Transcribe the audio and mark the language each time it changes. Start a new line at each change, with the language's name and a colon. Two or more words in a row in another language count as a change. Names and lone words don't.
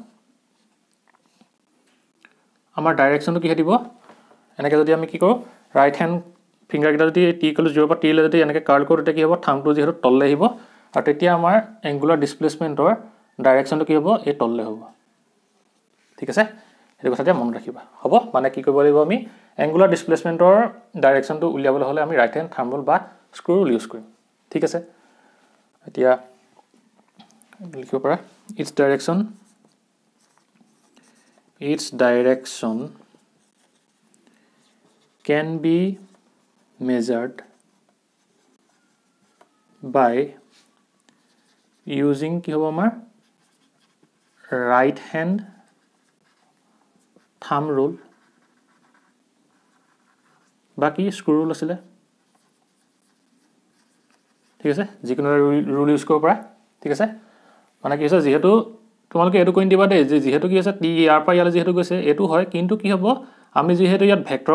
Assamese: আমাৰ ডাইৰেকশনটো কি দিব এনেকৈ যদি আমি কি কৰো
English: right hand finger
Assamese: কিটা যদি t = 0 পৰা t লৈ যদি এনেকৈ কাৰ্ল কৰো তেতিয়া কি হ'ব থাম্বটো যেহেতু তললে আহিব আৰু তেতিয়া আমাৰ
English: angular displacement direction
Assamese: কি হ'ব এই তললে হ'ব ঠিক আছে এই কথাটো মনত ৰাখিবা হ'ব মানে কি কৰিব লাগিব আমি
English: angular displacement direction
Assamese: উলিয়াবলৈ হলে আমি
English: right hand thumb rule
Assamese: বা
English: screw rule use
Assamese: কৰিম ঠিক আছে এতিয়া লিখিব পাৰা its
English: direction can be measured by using
Assamese: কি হ'ব আমাৰ
English: right hand thumb rule
Assamese: বাকি
English: screw rule
Assamese: আছিল ঠিক আছে যিকোনো
English: rule use
Assamese: কৰিব পাৰা ঠিক আছে মানে কি হৈছে যেহেতু তোমালোকে এটো কইন দিবা দে যে যেহেতু কি আছে টি ইয়াৰ পৰা ইয়ালৈ যেহেতু গৈছে এটো হয় কিন্তু কি হ'ব আমি যেহেতু ইয়াত ভেক্টৰৰ